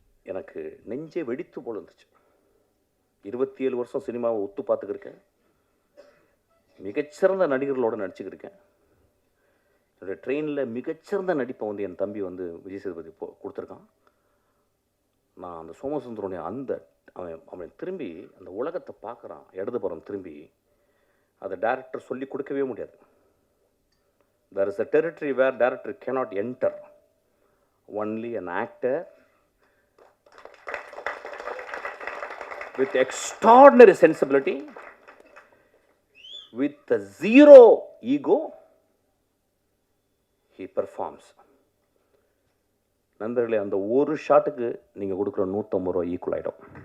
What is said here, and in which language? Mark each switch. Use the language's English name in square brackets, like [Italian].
[Tamil] எனக்கு நெஞ்சே வெடித்து போல இருந்துச்சு. 27 வருஷம் சினிமாவை ஒத்து பார்த்துக்கிருக்கேன், மிகச்சிறந்த நடிகர்களோடு நடிச்சுக்கிருக்கேன். என்னுடைய ட்ரெயினில் மிகச்சிறந்த நடிப்பை வந்து என் தம்பி வந்து விஜய் சேதுபதி கொடுத்துருக்கான். நான் அந்த சோமசுந்தரனுடைய அந்த அவன் திரும்பி அந்த உலகத்தை பார்க்குறான், இடதுபுறம் திரும்பி, அதை டைரக்டர் சொல்லி கொடுக்கவே முடியாது. [English] There is a territory where director cannot enter. Only an actor with extraordinary sensibility, with a zero ego, he performs. [Tamil] நண்பர்களே, அந்த ஒரு ஷாட்டுக்கு நீங்கள் கொடுக்குற 150 ரூபா ஈக்குவல் ஆகிடும்.